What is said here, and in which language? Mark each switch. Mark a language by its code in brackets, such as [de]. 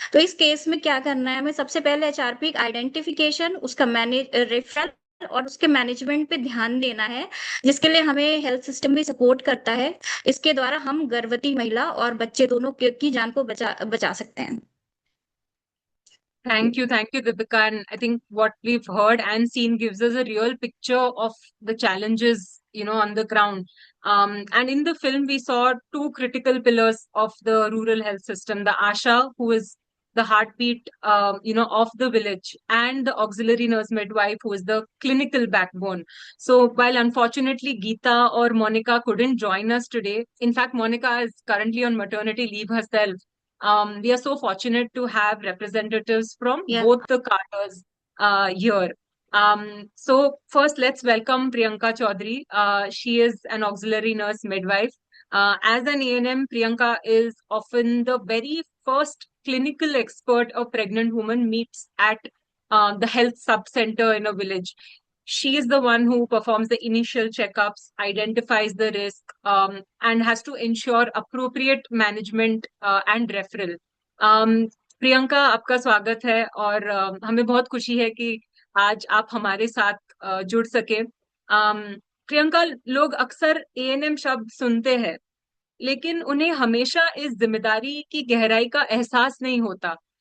[hi] तो इस केस में क्या करना है, हमें सबसे पहले एचआरपी आइडेंटिफिकेशन, उसका रेफरल और उसके मैनेजमेंट पे ध्यान देना है, जिसके लिए हमें हेल्थ सिस्टम भी सपोर्ट करता है. इसके द्वारा हम गर्भवती महिला और बच्चे दोनों की जान को बचा सकते हैं. [en] Thank you, Deepika. And I think what we've heard and seen gives us a real picture of the challenges, on the ground. And in the film, we saw two critical pillars of the rural health system: the ASHA, who is the heartbeat, of the village, and the auxiliary nurse midwife, who is the clinical backbone. So while unfortunately Geeta or Monica couldn't join us today, in fact, Monica is currently on maternity leave herself. We are so fortunate to have representatives from both the cadres here. So first, let's welcome Priyanka Chaudhary. She is an auxiliary nurse midwife. As an ANM, Priyanka is often the very first clinical expert a pregnant woman meets at the health sub center in a village. She is the one who performs the initial checkups, identifies the risk, and has to ensure appropriate management and referral. [hi] Priyanka, आपका स्वागत है और हमें बहुत खुशी है कि आज आप हमारे साथ जुड़ सके। प्रियंका, लोग अक्सर एएनएम शब्द सुनते हैं, लेकिन उन्हें हमेशा इस जिम्मेदारी की गहराई का एहसास नहीं होता।